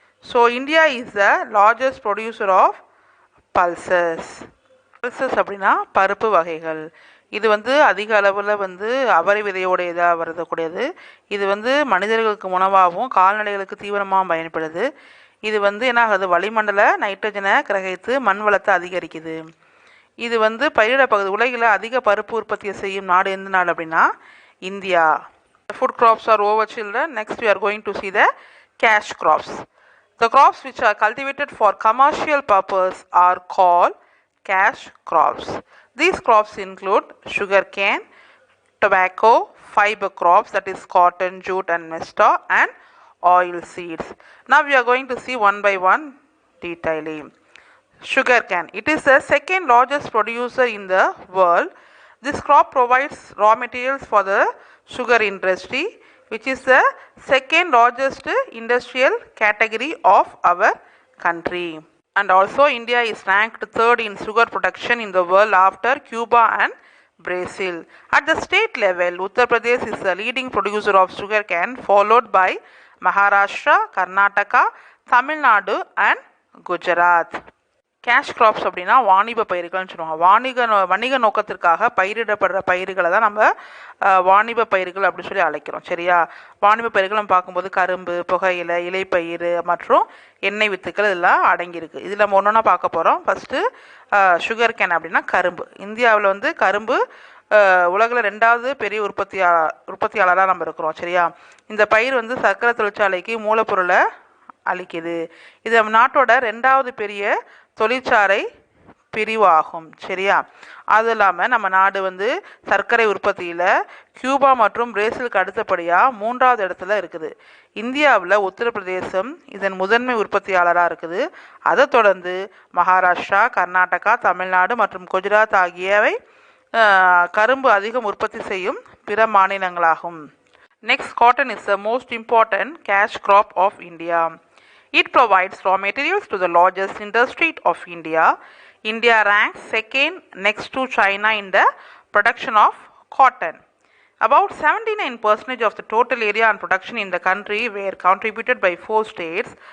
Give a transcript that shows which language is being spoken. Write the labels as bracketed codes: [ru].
[en] So India is the largest producer of pulses. [ta] Pulses அப்படின்னா பருப்பு வகைகள். இது அதிக அளவில் அவரை விதையோட இதாக வரக்கூடியது. இது மனிதர்களுக்கு உணவாகவும் கால்நடைகளுக்கு தீவனமாகவும் பயன்படுது. இது என்ன ஆகுது, வளிமண்டல நைட்ரஜனை கிரகித்து மண் வளத்தை அதிகரிக்குது. இது பயிரிட பகுதி உலகில் அதிக பருப்பு உற்பத்தியை செய்யும் நாடு எந்த நாடு அப்படின்னா India. [en] Food crops are over, children. Next we are going to see the cash crops. The crops which are cultivated for commercial purpose are called cash crops. These crops include sugarcane, tobacco, fiber crops that is cotton, jute and mesta, and oil seeds. Now we are going to see one by one detailing. Sugarcane. It is the second largest producer in the world. This crop provides raw materials for the sugar industry, which is the second largest industrial category of our country. And also India is ranked third in sugar production in the world after Cuba and Brazil. At the state level, Uttar Pradesh is the leading producer of sugarcane, followed by Maharashtra, Karnataka, Tamil Nadu and Gujarat. [ta] Cash graphs அப்படின்னா வாணிப பயிர்கள்னு சொல்லுவாங்க. வணிக நோக்கத்திற்காக பயிரிடப்படுற பயிர்களை தான் நம்ம வாணிப பயிர்கள் அப்படின்னு சொல்லி அழைக்கிறோம். சரியா? வாணிப பயிர்கள் நம்ம பார்க்கும்போது கரும்பு, புகையிலை, இலைப்பயிர் மற்றும் எண்ணெய் வித்துக்கள் இதெல்லாம் அடங்கியிருக்கு. இதில் நம்ம ஒன்றா பார்க்க போகிறோம். [en] first sugarcane [ta] அப்படின்னா கரும்பு. இந்தியாவில் வந்து கரும்பு உலகில் 2வது பெரிய உற்பத்தியாளராக நம்ம இருக்கிறோம். சரியா? இந்த பயிர் வந்து சர்க்கரை தொழிற்சாலைக்கு மூலப்பொருளை அளிக்குது. இது நம்ம நாட்டோட 2வது பெரிய தொழிற்சாலை பிரிவாகும். சரியா? அது இல்லாமல் நம்ம நாடு வந்து சர்க்கரை உற்பத்தியில் கியூபா மற்றும் பிரேசிலுக்கு அடுத்தபடியாக 3வது இடத்துல இருக்குது. இந்தியாவில் உத்தரப்பிரதேசம் இதன் முதன்மை உற்பத்தியாளராக இருக்குது. அதை தொடர்ந்து மகாராஷ்டிரா, கர்நாடகா, தமிழ்நாடு மற்றும் குஜராத் ஆகியவை கரும்பு அதிகம் உற்பத்தி செய்யும் பிற மாநிலங்களாகும். [en] Next, cotton is the most important cash crop of India. It provides raw materials to the largest industry of India. India ranks second next to China in the production of cotton. About 79% of the total area and production in the country were contributed by 4 states.